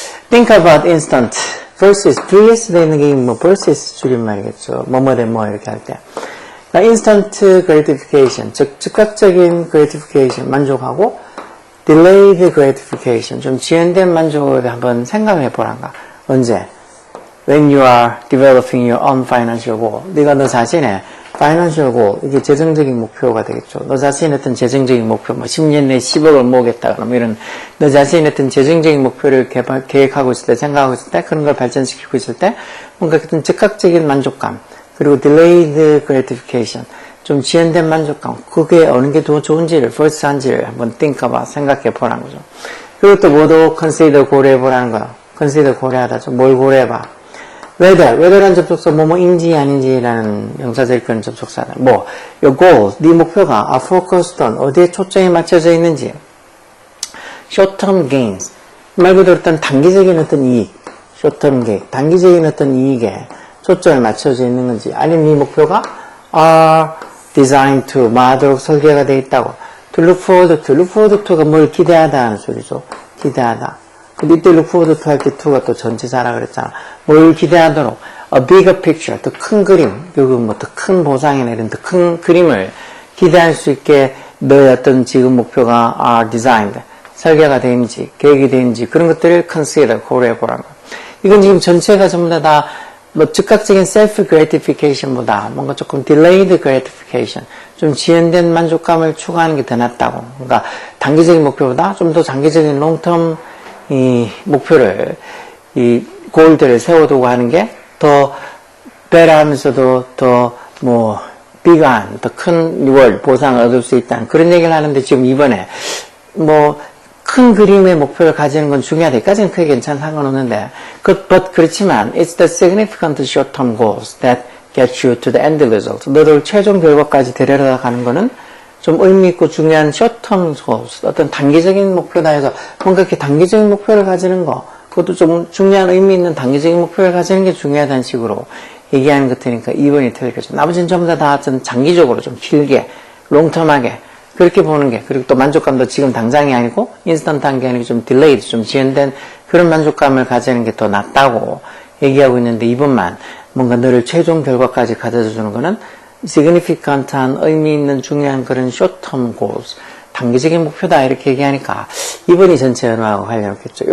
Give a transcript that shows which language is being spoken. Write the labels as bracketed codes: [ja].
[en] Think about instant versus [ko] VS에 있는 게 versus 줄임말이겠죠. 뭐뭐 대 뭐 이렇게 할 때. instant gratification, 즉 즉각적인 gratification 만족하고 delayed gratification, 좀 지연된 만족을 한번 생각해 보란가. 언제? [en] When you are developing your own financial goal. [ko] 네가 너 자신의 [en] financial goal, [ko] 이게 재정적인 목표가 되겠죠. 너 자신의 어떤 재정적인 목표, 뭐 10년 내에 10억을 모으겠다, 그러면 이런 너 자신의 어떤 재정적인 목표를 계획하고 있을 때, 생각하고 있을 때, 그런 걸 발전시키고 있을 때, 뭔가 어떤 즉각적인 만족감, 그리고 delayed gratification, 좀 지연된 만족감, 그게 어느 게 더 좋은지를, first한지를 한번 think about, 생각해 보라는 거죠. 그리고 또 뭐도 [en] consider, [ko] 고려해 보라는 거야. consider, 고려하다. 좀 뭘 고려해봐. whether라는 접속사, 뭐뭐인지 아닌지라는 명사절근 접속사다. 뭐, [en] your goals, [ko] 네 목표가 [en] are focused on, [ko] 어디에 초점이 맞춰져 있는지. [en] short-term gains, [ko] 말 그대로 어떤 단기적인 어떤 이익, short-term gain, 단기적인 어떤 이익에 초점을 맞춰져 있는 건지, 아니면 이 목표가 [en] are designed to, [ko] 마하도록 설계가 되어 있다고. [en] to look forward to, look forward to [ko] 가 뭘 기대하다 하는 소리죠. 기대하다. 근데 이때 [en] look forward to [ko] 할 때 to가 또 전치사라 그랬잖아. 뭘 기대하도록. [en] a bigger picture, [ko] 더 큰 그림, 그리고 뭐 더 큰 보상이나 이런 더 큰 그림을 기대할 수 있게 너의 어떤 지금 목표가 [en] are designed, [ko] 설계가 되는지, 계획이 되는지, 그런 것들을 consider, 고려해 보라는 거야. 이건 지금 전체가 전부 다 뭐 즉각적인 self gratification보다 뭔가 조금 delayed gratification, 좀 지연된 만족감을 추구하는 게 더 낫다고. 그러니까 단기적인 목표보다 좀 더 장기적인 long term 이 목표를, 이 골들을 세워두고 하는 게 더 better 하면서도 더 뭐 big한, 더 큰 reward, 보상을 얻을 수 있다는 그런 얘기를 하는데, 지금 이번에 뭐 큰 그림의 목표를 가지는 건 중요하다. 여기까지는 크게 괜찮은 상관없는데, [en] but [ko] 그렇지만 [en] it's the significant short-term goals that get you to the end result. [ko] 너를 최종 결과까지 데려다 가는 거는 좀 의미 있고 중요한 [en] short-term goals, [ko] 어떤 단기적인 목표다 해서 뭔가 이렇게 단기적인 목표를 가지는 거, 그것도 좀 중요한 의미 있는 단기적인 목표를 가지는 게 중요하다는 식으로 얘기하는 것들이니까 2번이 틀리겠죠. 나머지는 전부 다 좀 장기적으로 좀 길게, 롱텀하게 그렇게 보는 게, 그리고 또 만족감도 지금 당장이 아니고 인스턴트한 게 아니고 좀 딜레이드, 좀 지연된 그런 만족감을 가지는 게 더 낫다고 얘기하고 있는데, 2번만 뭔가 너를 최종 결과까지 가져다 주는 거는 significant한 의미 있는 중요한 그런 [en] short-term goals, [ko] 단기적인 목표다 이렇게 얘기하니까 2번이 전체 언어하고 관련없겠죠.